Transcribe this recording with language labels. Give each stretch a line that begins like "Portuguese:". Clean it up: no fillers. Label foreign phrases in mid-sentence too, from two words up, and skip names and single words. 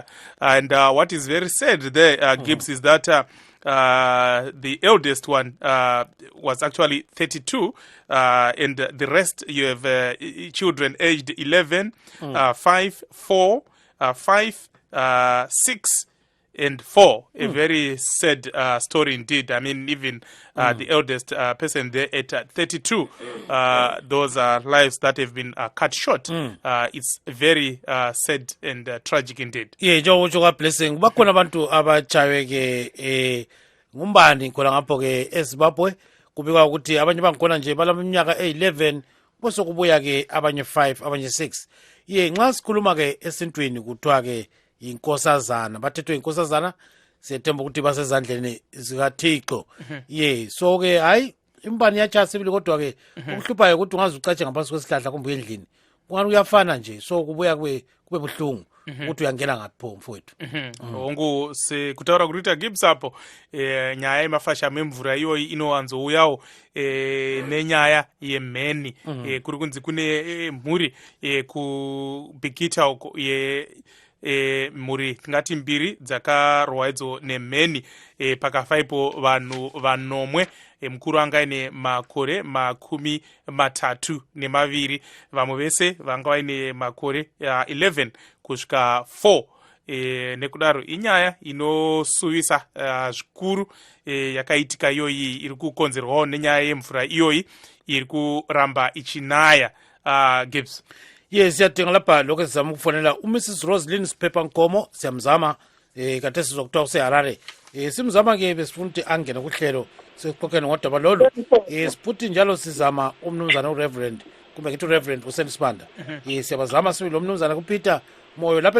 English: And what is very sad there, Gibbs, is that the eldest one was actually 32, and the rest you have children aged 11, 5, 4, 5, 6, and 4. A very sad story indeed. I mean, even the eldest person there at 32, those are lives that have been cut short. It's very sad and tragic indeed. Yeah, Joe Blessing.
North Ndebele: Bakhona abantu abachawe ke ngumbani khona ngapho ke eZimbabwe kubikwa ukuthi abanye bangikhona nje balaminyaka e11 bose kubuya ke abanye 5 abanye 6. Ye nxa sikhuluma ke esintwini kuthiwa ke inkosazana bathethwe inkosazana siyethemba ukuthi basezandleni zikaThixo. Ye so ke hayi imbani yacha sibili kodwa ke ukuhluphayo ukuthi ungaze ucatshe ngaphansi kwesihlahla kumbe endlini kungani uyafana nje so kubuya kube buhlungu ukuthi uyangena ngapho mfowethu.
Shona: Ongu kutaura kurita Gibbs hapo nyaya yemafasha memvura iyoyi inowanzouyawo nenyaya yemheni kuri kunzi kune mhuri kubikita uko mhuri tingati mbiri dzakarwa idzo nemheni pakafaipo vanhu vanomwe mukuru anga ine makore 32 vamwe vese vanga vaine makore 11 kusvika 4 nekudaro inyaya inosuvisa zvikuru yakaitika iyoyi iri kukonzerwawo nenyaya yemvura iyoyi iri kuramba ichinaya. Gibbs.
North Ndebele: Yes, siyadinga lapha lokho sizama ukufonela uMrs Roslyn Siphepha Nkomo siyamzama kade sizokuthiwa useHarare simzama ke besifuna ukuthi angene kuhlelo sixoxene ngodaba lolu sifuthi njalo sizama umnumzana uReverend kumbe ngithi uReverend uSelisibanda siyabazama sibe lo mnumzana kuPeter Moyo lapha